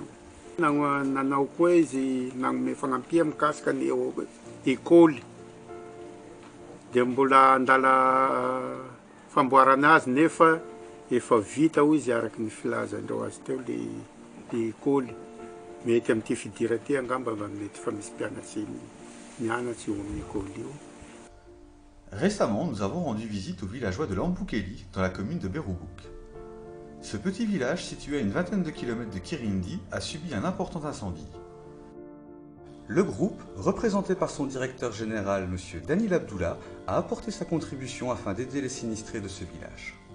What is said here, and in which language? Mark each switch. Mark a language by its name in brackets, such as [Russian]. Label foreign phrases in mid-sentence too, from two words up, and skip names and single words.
[Malagasy] Nanao koa izy nanome fagnampiha mikasika ny école dia mbola andala famboarana azy nefa efa vita hoy izy araky ny filazandreo azy teo le école. Mety amin'ity fidira ty angamba mety fa misy mpianatsy mianatsy io amin'ny école io. [French] Récemment, nous avons rendu visite aux villageois de Lambukeli, dans la commune de Berubuk. Ce petit village, situé à une vingtaine de kilomètres de Kirindi, a subi un important incendie. Le groupe, représenté par son directeur général, M. Danil Abdullah, a apporté sa contribution afin d'aider les sinistrés de ce village.